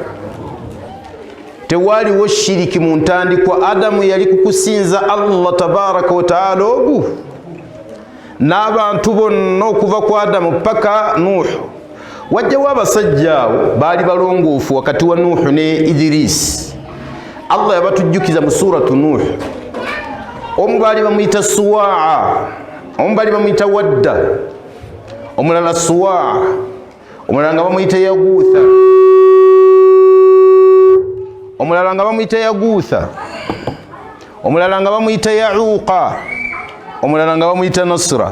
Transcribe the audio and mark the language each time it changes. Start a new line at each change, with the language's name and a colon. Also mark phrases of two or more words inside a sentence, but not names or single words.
Ganda: Tewaliwo shiriki mu ntandikwa. Adamu yali kukusinza Allah
Arabic: tabaraka wa taala
Ganda: ogu, n'abantu bonna okuva ku Adamu paka Nuhu. Wajjawo abasajja abo baali balongoofu wakati wa Nuhu ne Idris. Allah yabatujjukiza mu suratu Nuhu. Omu baali bamuyita Suwaa, omu baali bamuyita Wadda, omulala Suwaa, omulala nga bamuyita Yaguutha, omulala nga bamuyita Yaguutha, omulala nga bamuyita Yauqa, omulala nga bamuyita Nasra.